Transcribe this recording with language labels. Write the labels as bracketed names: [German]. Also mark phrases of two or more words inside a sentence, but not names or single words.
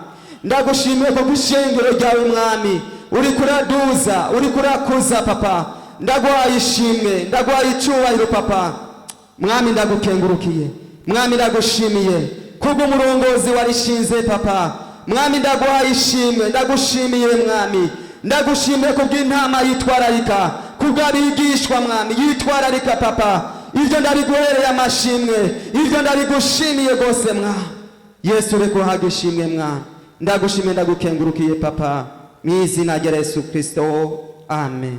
[Rundi] Ndagushimiye kubw'ishengero ryawe mwami uri kuraduza, uri kurakuza papa. Ndaguhaye ishimwe, ndaguhaye icyubahiro papa. Mwami ndagukengurukiye mwami, ndagushimiye kubw'umurongozi warishinze papa. Mwami ndaguhaye ishimwe, ndagushimiye mwami. Ndagushimiye kubw'intama yitwararika, kubw'abigishwa mwami yitwararika papa. Ivyo ndabiguhereye amashimwe, ivyo ndabigushimiye gose mwami. yesu reka uhabwe ishimwe mwana ndagushimiye ndagukengurukiye papa mu izina rya yesu kristo amen.